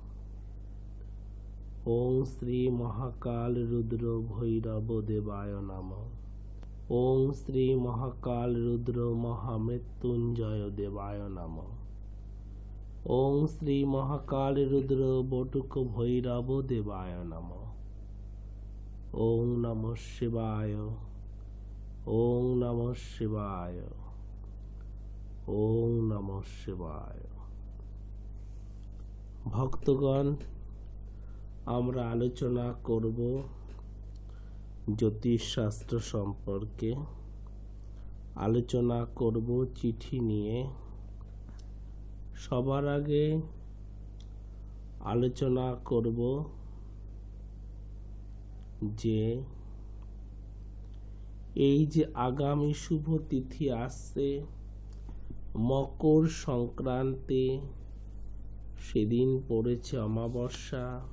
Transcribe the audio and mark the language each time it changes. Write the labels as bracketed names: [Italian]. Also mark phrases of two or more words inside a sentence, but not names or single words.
[Sanskrit] ওং শ্রী মহাকাল রুদ্র ভৈরব দেবায় নমঃ। ওং শ্রী মহাকাল রুদ্র মহামৃত্যুঞ্জয় দেবায় নমঃ। ওং শ্রী মহাকাল রুদ্র বটুক ভৈরব দেবায় নমঃ। ওং নমঃ শিবায়। ওং নমঃ শিবায়। ওং নমঃ শিবায়। [Bangla] ভক্তগণ, আমরা আলোচনা করব জ্যোতিষশাস্ত্র সম্পর্কে। আলোচনা করব চিঠি নিয়ে। সবার আগে আলোচনা করব যে এই যে আগামী শুভ তিথি আসছে মকর সংক্রান্তি, সেদিন পড়েছে অমাবস্যা।